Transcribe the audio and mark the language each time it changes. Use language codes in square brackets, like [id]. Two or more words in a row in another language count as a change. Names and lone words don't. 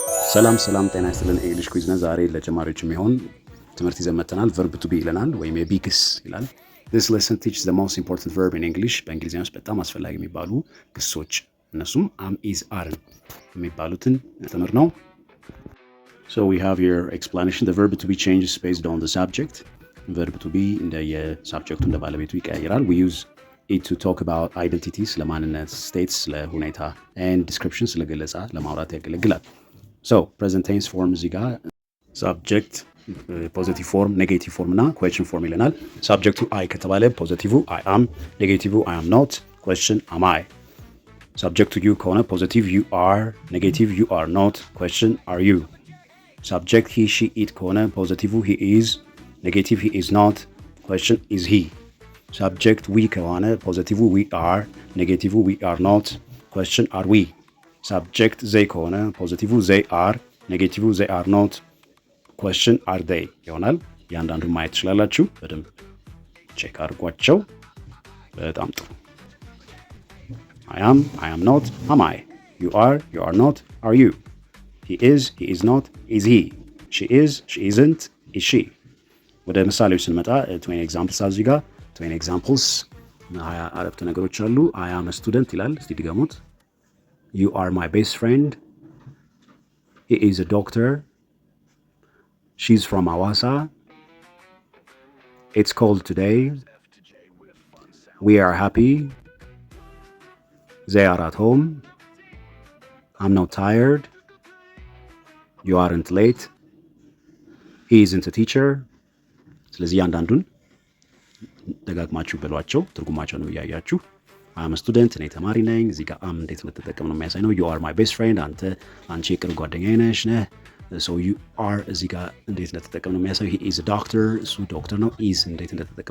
[am] ሰላም ጤና ይስጥልን። እንግሊሽ ኩዊዝ ነው። ዛሬ ለጀማሪዎች የሚሆን ትምህርት ይዘን መጥተናል። [en] verb to be [am] ይለናል ወይም የቢ ግስ ይላል። [en] this lesson teaches the most important verb in English [am] በእንግሊዝኛ ውስጥ በጣም አስፈላጊ የሚባሉ ግሶች እነሱም [en] am is are [am] የሚባሉትን ትምህርት ነው። [en] so we have here explanation. the verb to be changes based on the subject. verb to be [am] እንደ የሳብጀክቱ እንደ ባለቤቱ ይቀያየራል. [en] we use it to talk about identity [am] ስለ ማንነት፣ [en] states [am] ስለ ሁኔታ [en] and description [am] ስለ ገለጻ ለማውራት ያገለግላል። [en] so present tense form [am] እዚህ ጋር [en] subject positive form, negative ፎርም እና question form [am] ይለናል። ሳብጀክቱ [en] አይ ከተባለ positive I am, negative I am not, question am I። ሳብጀክቱ ዩ ከሆነ positive you are, negative you are not, question are you። subject he she it ከሆነ ፖዚቲቭ he is, negative he is not, question is he። subject we ከሆነ positive we are, negative we are not, question are we። subject they ከሆነ positive they are, negative they are not፣ question are they [am] ይሆናል። ያንዳንዱን ማየት ትችላላችሁ። በደንብ ቼክ አድርጓቸው። በጣም ጥሩ። [en] I am not, am I? You are not, are you? He is not, is he? She is, she isn't, is she? [am] ወደ ምሳሌዎች ስንመጣ 20 examples እዚህ ጋር 20 examples 20 አረፍተ ነገሮች አሉ። [en] I am a student [am] ይላል። እስቲ ድገሙት። [en] You are my best friend. He is a doctor. She's from Hawassa. It's cold today. We are happy. They are at home. I'm not tired. You aren't late. He isn't a teacher. [am] ስለዚህ አንዳንዱን ደጋግማችሁ በሏቸው፣ ትርጉማቸውን እያያችሁ አም ስቱደንት እኔ ተማሪ ነኝ። እዚህ ጋር አም እንዴት እንደተጠቀም ነው የሚያሳይ ነው። [en] you are my best friend [am] አንቺ የቅርብ ጓደኛዬ ነሽ ነህ። [en] so you are [am] እዚህ ጋር እንዴት እንደተጠቀም ነው የሚያሳየው። [en] he is doctor [am] እሱ ዶክተር ነው። ኢዝ እንዴት እንደተጠቀም